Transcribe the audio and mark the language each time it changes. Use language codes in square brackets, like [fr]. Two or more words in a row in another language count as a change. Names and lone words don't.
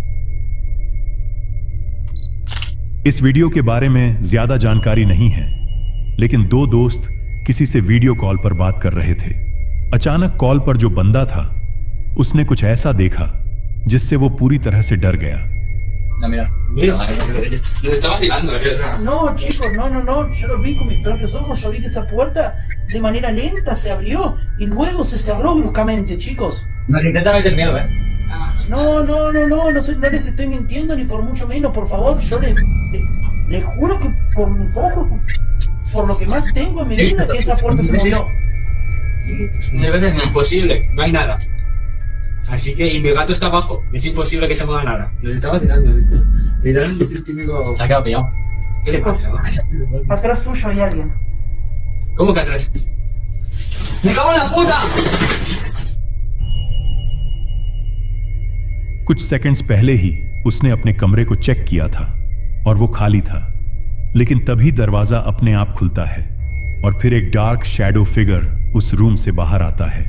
[hi] इस वीडियो के बारे में ज्यादा जानकारी नहीं है, लेकिन 2 दोस्त किसी से [en] video call [hi] पर बात कर रहे थे। अचानक कॉल पर जो बंदा था उसने कुछ ऐसा देखा जिससे वो पूरी तरह से डर गया। [es] No, mira, les estaba tirando. No, chicos, no, yo lo vi con mis propios ojos, yo vi que esa puerta de manera lenta se abrió y luego se cerró bruscamente, chicos. Nos intenta meter miedo, No les estoy mintiendo ni por mucho menos, por favor, yo les juro que por mis ojos, por lo que más tengo en mi vida, que esa puerta se movió. A veces no es imposible, no hay nada. Así que, y mi gato está abajo, es imposible que se mueva nada. Nos estaba tirando esto. Literalmente es el típico... Se ha quedado pillado. ¿Qué le pasa? Atrás suyo hay alguien. ¿Cómo que atrás? ¡Me cago en la puta! [hi] कुछ सेकंड्स पहले ही उसने अपने कमरे को चेक किया था और वो खाली था, लेकिन तभी दरवाजा अपने आप खुलता है और फिर एक [en] dark shadow figure [hi] उस रूम से बाहर आता है।